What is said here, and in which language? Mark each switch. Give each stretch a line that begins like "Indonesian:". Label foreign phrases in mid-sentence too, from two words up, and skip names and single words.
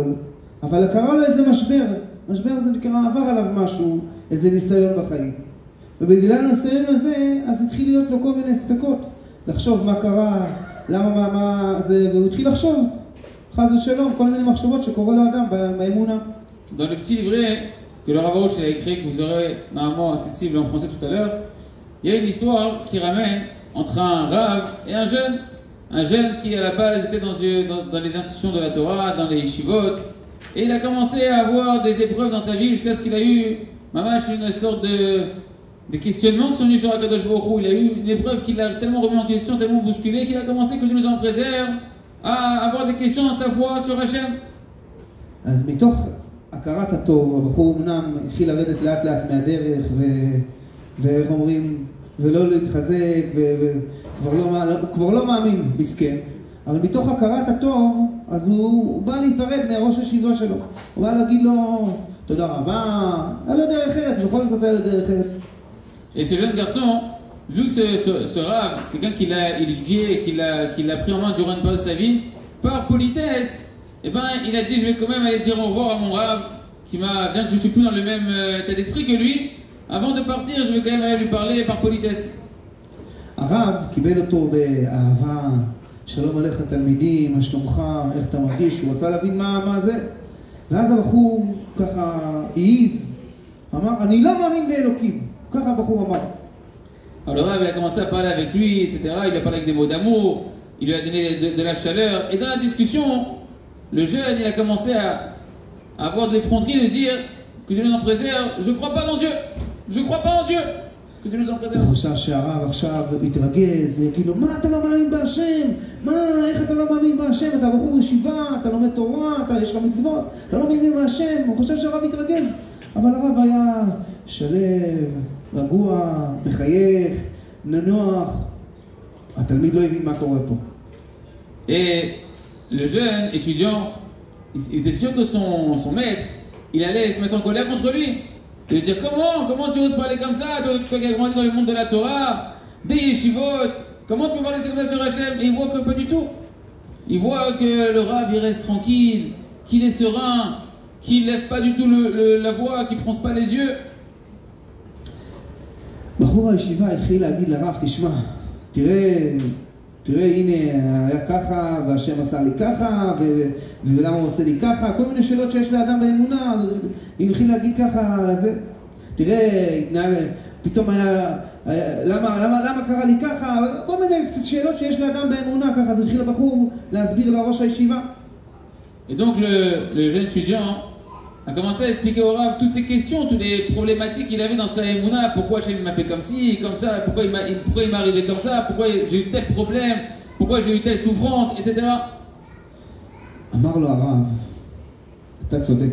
Hebrew: אבל קרה לו איזה משבר זה נקרא, עבר עליו משהו, איזה ניסיון בחיים. ובגלל הניסיון הזה, אז התחיל להיות לו כל מיני ספקות. לחשוב מה קרה, למה, מה זה, והוא התחיל לחשוב, חס ושלום, כל מיני מחשבות שקורה לאדם באמונה.
French: Dans le petit livret que le Rav Arush a écrit, que vous aurez normalement accessible en français tout à l'heure, il y a une histoire qui ramène entre un Rav et un jeune qui à la base était dans les institutions de la Torah, dans les yeshivot, et il a commencé à avoir des épreuves dans sa vie jusqu'à ce qu'il a eu une sorte de questionnements qui sont venus sur
Hebrew: הקדוש ברוך הוא.
French: Il a eu une épreuve qui l'a tellement remis en question, tellement bousculé, qu'il a commencé, que Dieu nous en préserve, à avoir des questions dans sa foi sur Hachem.
Hebrew: אז מתוך הכרת הטוב, הבחור אמנם התחיל לרדת לאט לאט מהדרך, ואיך אומרים, ולא להתחזק, וכבר לא מאמין, מסכן. אבל מתוך הכרת הטוב, אז הוא בא להיפרד מהראש הישיבה שלו. הוא בא להגיד לו, תודה רבה, היה לו דרך ארץ, בכל זאת היה לו דרך ארץ.
French: Et ce jeune garçon, vu que ce Rav, c'est quelqu'un qui l'a étudié, qui l'a pris en main durant une période de sa vie, par politesse, eh ben, il a dit, je vais quand même aller dire au revoir à mon Rav, bien que je ne suis plus dans le même état d'esprit que lui, avant de partir, je vais quand même aller lui parler par politesse.
Hebrew: הרב קיבל אותו באהבה, שלום עליך תלמידים, מה שלומך, איך אתה מרגיש, הוא רצה להבין מה זה. ואז הבחור ככה העיז, אמר, אני לא מאמין באלוקים. ככה הבחור אמר.
French: Alors le Rav, il a commencé à parler avec lui, etc. Il a parlé avec des mots d'amour, il lui a donné de la chaleur. Et dans la discussion, le jeune, il a commencé à avoir des effronteries, de dire que Dieu nous en préserve. Je ne crois pas en Dieu. Je ne crois pas en Dieu. Que Dieu nous en préserve.
Hebrew: הוא חושב שהרב עכשיו יתרגז, יגיד לו, מה אתה לא מאמין בהשם? איך אתה לא מאמין בהשם? אתה בחור ישיבה, אתה לומד תורה, יש לך מצוות, אתה לא מאמין בהשם. הוא חושב שהרב יתרגז. אבל הרב היה שלב, רגוע, מחייך, ננוח. התלמיד לא הבין מה קורה פה.
French: Et le jeune étudiant, il était sûr que son maître, il allait se mettre en colère contre lui. Il allait dire, comment tu oses parler comme ça, toi qui as grandi dans le monde de la Torah, des yeshivot, comment tu peux parler comme ça sur Hachem? Et il voit que pas du tout. Il voit que le Rav, il reste tranquille, qu'il est serein, qu'il ne lève pas du tout la voix, qu'il ne fronce pas les yeux.
Hebrew: בחור הישיבה התחיל להגיד לרב, תשמע, תראה, הנה, היה ככה, והשם עשה לי ככה, ולמה הוא עושה לי ככה, כל מיני שאלות שיש לאדם באמונה, אם התחיל להגיד ככה, לזה, תראה, פתאום היה, למה קרה לי ככה, כל מיני שאלות שיש לאדם באמונה, ככה, אז התחיל הבחור להסביר לראש הישיבה.
French: Et donc le jeune étudiant a commencé à expliquer au Rav toutes ces questions, toutes les problématiques qu'il avait dans sa émouna, pourquoi Hachem m'a fait comme ci, comme ça, pourquoi il m'est arrivé comme ça, pourquoi j'ai eu tel problème, pourquoi j'ai eu telle souffrance, etc.
Hebrew: אמר לו הרב, אתה צודק.